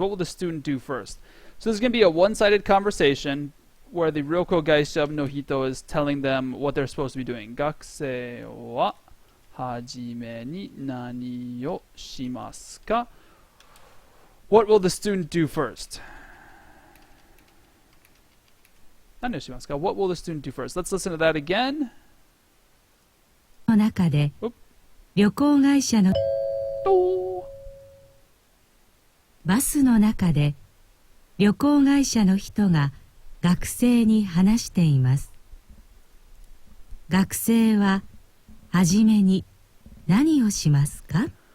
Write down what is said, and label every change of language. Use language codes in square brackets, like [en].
[en] What will the student do first? So this is going to be a one-sided conversation where the Ryoko Gaisha no Hito is telling them what they're supposed to be doing. [ja] 学生ははじめに何をしますか? [en] What will the student do first? [ja] 何をしますか? [en] What will the student do first? Let's listen to that again. [ja] の中で旅行会社のバスの中で旅行会社の人が学生に話しています。学生ははじめに何をしますか?